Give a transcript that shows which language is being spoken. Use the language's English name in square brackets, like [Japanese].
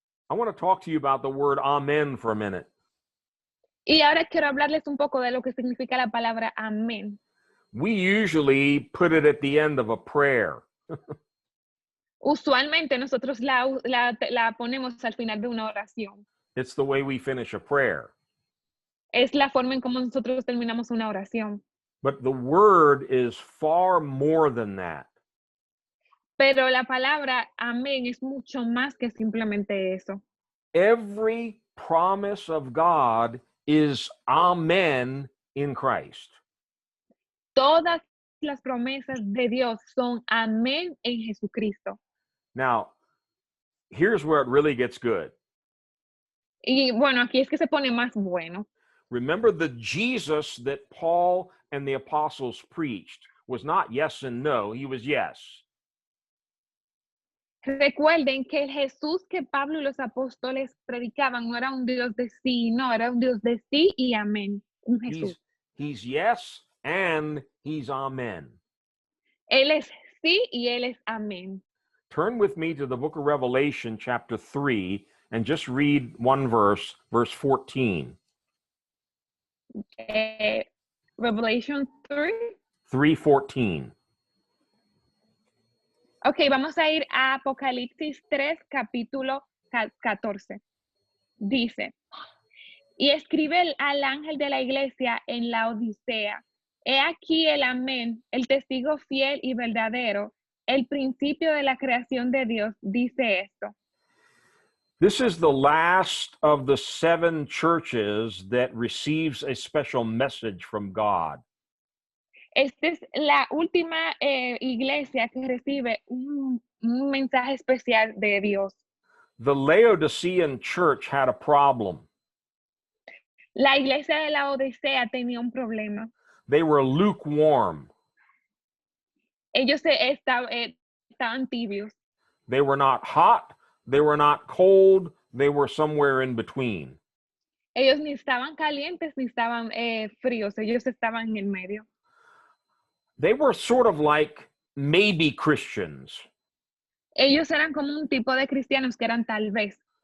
[English] I want to talk to you about the word amen for a minute. [Spanish] Y ahora quiero hablarles un poco de lo que significa la palabra amén. [English] We usually put it at the end of a prayer. [Spanish] Usualmente nosotros la ponemos al final de una oración. [English] It's the way we finish a prayer. [Spanish] Es la forma en cómo nosotros terminamos una oración. [English] But the word is far more than that. [Spanish] Pero la palabra amén es mucho más que simplemente eso. [English] Every promise of God is amen in Christ. [Spanish] Todas las promesas de Dios son amén en Jesucristo. [English] Now, here's where it really gets good. [Spanish] Y bueno, aquí es que se pone más bueno. [English] Remember, the Jesus that Paul and the apostles preached was not yes and no, he was yes. [Spanish] Recuerden que el Jesús que Pablo y los apóstoles predicaban no era un Dios de sí y no, era un Dios de sí y amén. Un Jesús. [English] He's yes and he's amen. [Spanish] Él es sí y él es amén. [English] Turn with me to the book of Revelation, chapter 3, and just read one verse, verse 14. Revelation 3. 3:14. [Spanish] Ok, vamos a ir a Apocalipsis 3, capítulo 14. Dice, y escribe al ángel de la iglesia en la Odisea, he aquí el amén, el testigo fiel y verdadero, el principio de la creación de Dios, dice esto. [English] This is the last of the 7 churches that receives a special message from God. [Spanish] Esta es la última iglesia que recibe un mensaje especial de Dios. [English] The Laodicean church had a problem. [Spanish] La iglesia de la Odisea tenía un problema. [English] They were lukewarm. [Spanish] Ellos estaban tibios. [English] They were not hot, they were not cold, they were somewhere in between. [Spanish] Ellos ni estaban calientes ni estaban fríos, ellos estaban en el medio. [English] They were sort of like maybe Christians. [Spanish] Ellos eran como un tipo de cristianos que eran tal vez,